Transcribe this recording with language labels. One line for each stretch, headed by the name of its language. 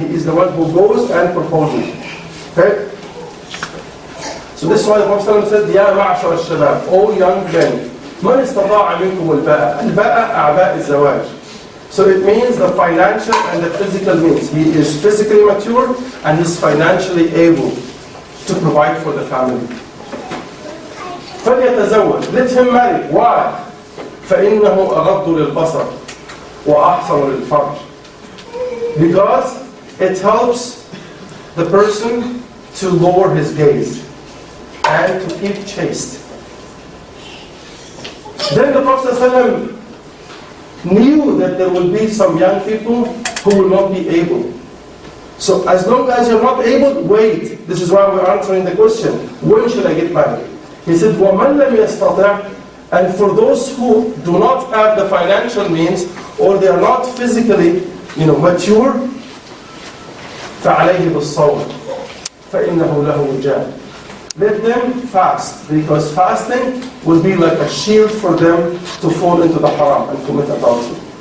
English: He is the one who goes and proposes. Okay? So this is why the Prophet ﷺ said,
Arabic: Ya ma'ashar al-shabab,
English: O young men,
Arabic: من استطاع منكم الباءة. الباءة أعباء الزواج.
English: So it means the financial and the physical means. He is physically mature and is financially able to provide for the family.
Arabic: فليتزوج.
English: Let him marry. Why?
Arabic: فإنه أغض للبصر وأحصن للفرج.
English: Because it helps the person to lower his gaze and to keep chaste. Then the Prophet ﷺ knew that there will be some young people who will not be able. So as long as you're not able, wait. This is why we're answering the question, when should I get married? He said,
Arabic: وَمَنْ لَمْ يَسْتَطِعْ.
English: And for those who do not have the financial means, or they are not physically mature,
Arabic: فَعَلَيْهِ بِالصَّوْمِ فَإِنَّهُ لَهُ وِجَاء.
English: Let them fast, because fasting will be like a shield for them to fall into the haram and commit adultery.